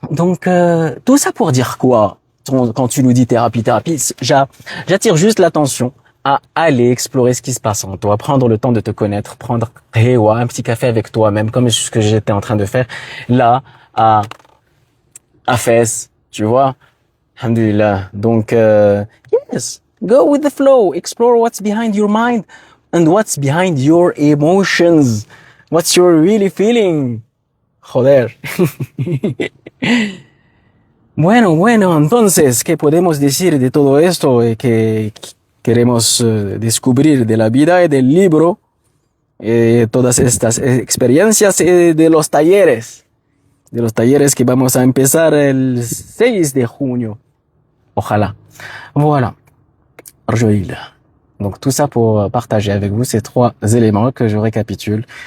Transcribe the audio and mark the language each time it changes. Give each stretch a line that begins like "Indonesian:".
French: Donc, tout ça pour dire quoi? Quand tu nous dis thérapie, j'attire juste l'attention à aller explorer ce qui se passe en toi, prendre le temps de te connaître, prendre un petit café avec toi-même, comme ce que j'étais en train de faire là, à Fès, tu vois.
Arabic: Alhamdulillah.
English: Donc, yes, go with the flow, explore what's behind your mind and what's behind your emotions. What's you're really feeling.
Spanish: Joder. Bueno, entonces, ¿qué podemos decir de todo esto que queremos descubrir de la vida y del libro? Todas estas experiencias de los talleres. De los talleres que vamos a empezar el 6 de junio. Ojalá. Voilà. Arjoïla.
French: Donc tout ça pour partager avec vous ces 3 éléments que je récapitule.